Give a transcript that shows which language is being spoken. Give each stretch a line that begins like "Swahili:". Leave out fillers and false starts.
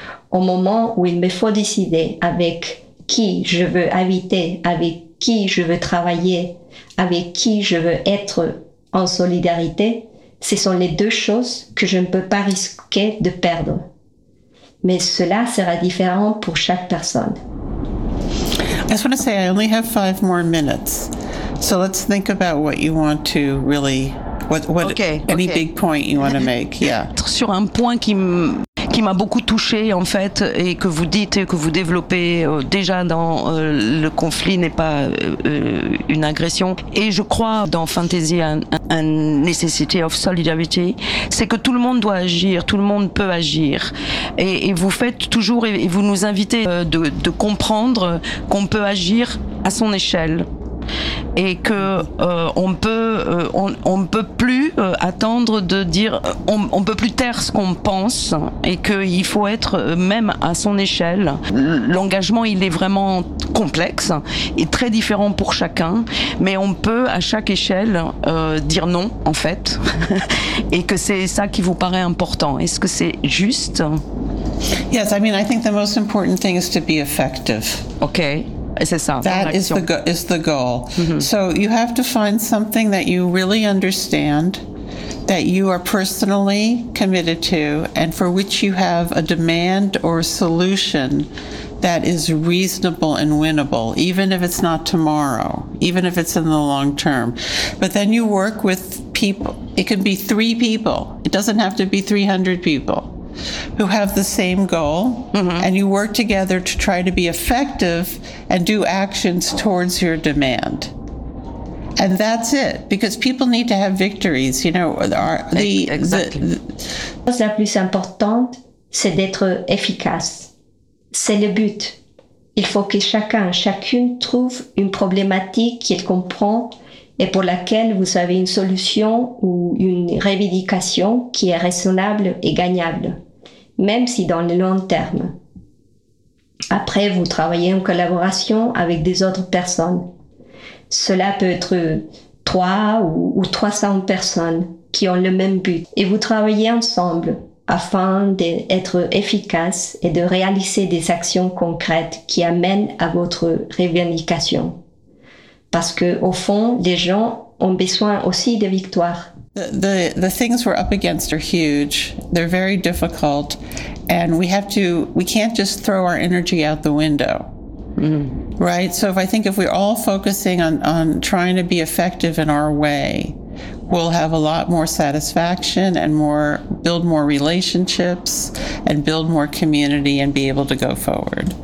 French: Au moment où il me faut décider avec qui je veux habiter, avec qui je veux travailler, avec qui je veux être en solidarité, ce sont les deux choses que je ne peux pas risquer de perdre. Mais cela sera différent pour chaque personne.
English: I just want to say I only have 5 more minutes. So let's think about what you want to really what okay, any okay. big point you want to make. Yeah.
French: Sur un point qui m'a beaucoup touché en fait et que vous dites et que vous développez déjà dans le conflit n'est pas une agression et je crois dans Fantasy un
English: necessity of solidarity,
French: c'est que tout le monde doit agir, tout le monde peut agir et vous faites toujours et vous nous invitez de comprendre qu'on peut agir à son échelle et que on peut plus attendre de dire on peut plus taire ce qu'on pense et que il faut être même à son échelle. L'engagement, il est vraiment complexe et très différent pour chacun, mais on peut à chaque échelle dire non en fait et que c'est ça qui vous paraît important. Est-ce que c'est juste?
English: Yes, I mean I think the most important thing is to be effective. Okay. That is the goal. Mm-hmm. So you have to find something that you really understand, that you are personally committed to, and for which you have a demand or a solution that is reasonable and winnable, even if it's not tomorrow, even if it's in the long term. But then you work with people. It can be 3 people. It doesn't have to be 300 people. who have the same goal, mm-hmm. and you work together to try to be effective and do actions towards your demand. And that's it, because people need to have victories, you know. Exactly.
French: The chose la plus importante, c'est d'être efficace. C'est le but. Il faut que chacun, chacune trouve une problématique qu'il comprend et pour laquelle vous avez une solution ou une revendication qui est raisonnable et gagnable, même si dans le long terme. Après, vous travaillez en collaboration avec des autres personnes. Cela peut être 300 personnes qui ont le même but. Et vous travaillez ensemble afin d'être efficace et de réaliser des actions concrètes qui amènent à votre revendication. Parce que, au fond, les gens ont besoin aussi de victoires.
English: The things we're up against are huge. They're very difficult. And we can't just throw our energy out the window. Mm-hmm. Right? So if we're all focusing on trying to be effective in our way, we'll have a lot more satisfaction and build more relationships and build more community and be able to go forward.